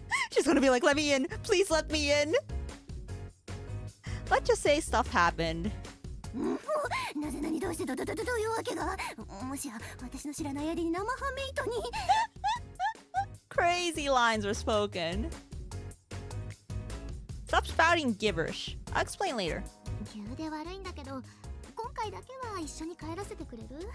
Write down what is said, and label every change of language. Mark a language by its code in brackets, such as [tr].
[en] She's gonna be like, let me in. Please let me in. Let's just say stuff happened. [ja] なぜどうしてどういうわけが。もしや私の知らない間に生ハメイトに。 [en] Crazy lines were spoken. Stop spouting gibberish. I'll explain later. [ja] 急で悪いんだけど、今回だけは一緒に帰らせてくれる？